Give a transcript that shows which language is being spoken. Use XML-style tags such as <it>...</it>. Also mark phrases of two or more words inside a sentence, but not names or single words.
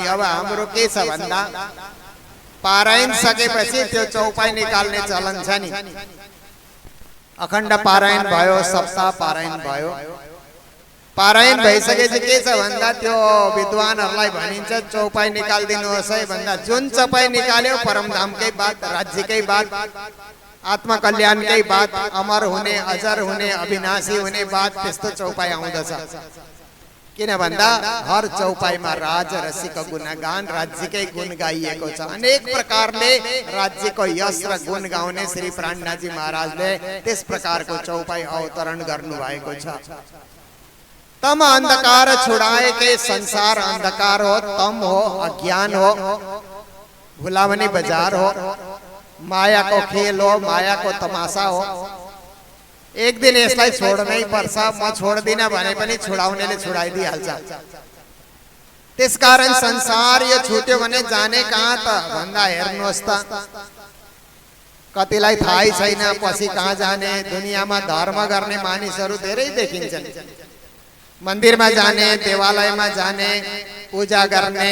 <ne>अब हाम्रो के छ भन्दा पारायण सकेपछि त्यो चौपाई निकाल्ने चलन छ नि। अखण्ड पारायण भयो, सप्ताह पारायण भयो। पारायण भइसकेपछि के छ भन्दा त्यो विद्वानहरूलाई भनिन्छ चौपाई निकालिदिनुहोस् है भन्दा जुन चौपाई निकाल्यो परमधामकै बात, राज्यकै बात, आत्मकल्याणकै बात, अमर हुने, अजर हुने, अविनाशी हुने बात, त्यस्तो चौपाई आउँदछ। किन भन्दा हर चौपाईमा राजरसिक गुणगान, राज्यकै गुण गाइएको छ। अनेक प्रकारले राज्यको यश र गुण गाउने श्री प्राणनाथजी महाराजले त्यस प्रकारको चौपाई अवतरण गर्नु भएको छ।</ne> <hi>तम अंधकार छुड़ाए के,</hi> <ne>संसार अंधकार हो, तम हो, अज्ञान हो, भुलावनी बाजार हो, माया को खेल हो, माया को तमाशा हो। एक दिन यसलाई छोड्नै पर्छ। म छोड्दिन भने पनि छुडाउनेले छुडाइदिइहाल्छ। त्यसकारण संसार यो छुट्यो भने जाने कहाँ त भन्दा हेर्नुहोस् त कतिलाई थाहै छैन पछि कहाँ जाने। दुनियाँमा धर्म गर्ने मानिसहरू धेरै देखिन्छन्। मन्दिरमा जाने, देवालयमा जाने, पूजा गर्ने।</ne>